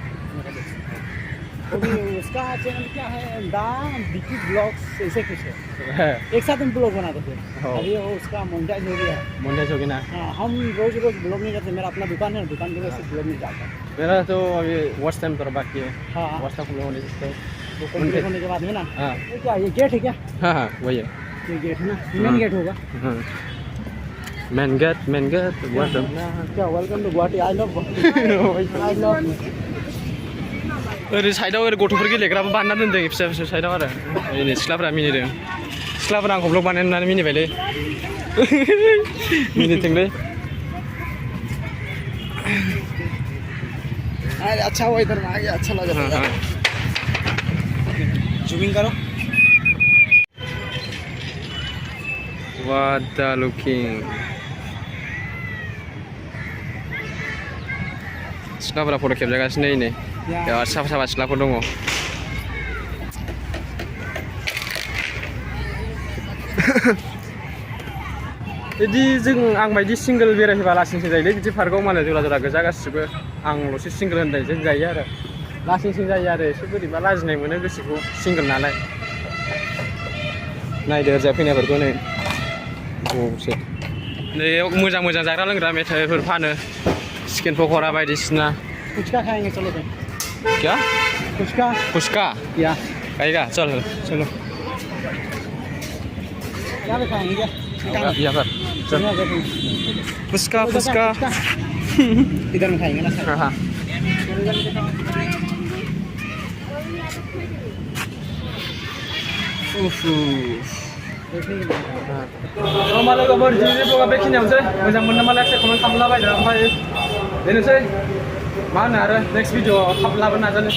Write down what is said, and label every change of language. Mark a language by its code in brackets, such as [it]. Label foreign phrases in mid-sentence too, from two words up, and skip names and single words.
[hi] उसका चैनल क्या है बिकी ब्लॉग्स ऐसे कुछ है एक साथ हम ब्लॉग बनाते थे अभी वो उसका मोनेटाइज हो गया ना हाँ हम रोज ब्लॉग नहीं करते मेरा अपना दुकान है दुकान की वजह से ब्लॉग नहीं जाता मेरा तो अभी [en] watch time [hi] तो बाकी है हाँ [en] watch time [hi] होने से कंप्लीट होने के बाद में ना ये क्या ये गेट है क्या हाँ वही है ये गेट है ना [en] main gate [hi] होगा [en] main gate welcome क्या welcome to Guwahati I love [brx] ओरै साइडआव ओरै गथ'फोर गेलेग्राबो बानायना दोनदों फिसा फिसा साइडआव आरो ओरै सिख्लाफोरा मिनिदों सिख्लाफोरा आंखौ ब्लग बानायनानै मिनिबायलै मिनिथोंलै [hi] अच्छा हुआ इधर में आ गया अच्छा लगा जूमिंग करो [en] What the looking [brx] सिख्लाफोरा फट' खेबजागासिनो नै बिराद साफा साफा सिख्लाफोर दङ बिदि आं बायदि सिंगोल बेरायफैबा लासिंसिं जायोलै बिदि पार्कआव मालाय जरा जरा गोजा गासिबो आंल'सो सिंगोल होननायजों जायो आरो लासिंसिं जायो आरो एसे बोरैबा लाजिनाय मोनो गोसोखौ सिंगोल नालाय नायदो ओरैजाय फैनायफोरखौ नै नै मोजां मोजां जाग्रा लोंग्रा मेथाइफोर फानो चिकेन पक'रा बायदिसिना [hi] फुचका खाएंगे चलो क्या फुचका या खाएगा चलो क्या खाएंगे क्या यहाँ पर फुचका इधर में खाएंगे ना [brx] हाँ मालाय गाबोन दिनैनि ब्लगा बेखिनियावनोसै मोजां मोननो मालाय कमेन्ट खालामलाबायदो ओमफ्राय बेनोसै मा होनो आरो [en] next video [brx] थाब लाबोनो नाजानोसै